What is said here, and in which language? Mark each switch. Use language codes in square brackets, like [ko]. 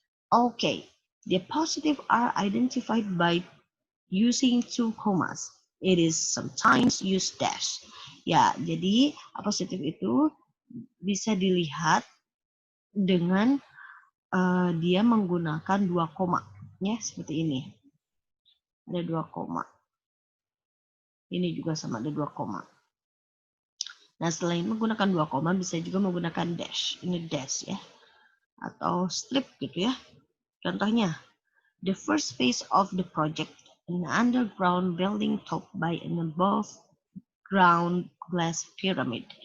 [en] Okay, the appositive are identified by using 2 commas. It is sometimes used dash. [id] Ya, jadi appositif itu bisa dilihat dengan dia menggunakan 2 koma, ya seperti ini. Ada 2 koma. Ini juga sama ada 2 koma. Nah, selain menggunakan 2 koma bisa juga menggunakan dash. Ini dash ya. Atau strip gitu ya. [en] Contohnya, the first phase of the project, an underground building topped by an above ground glass pyramid.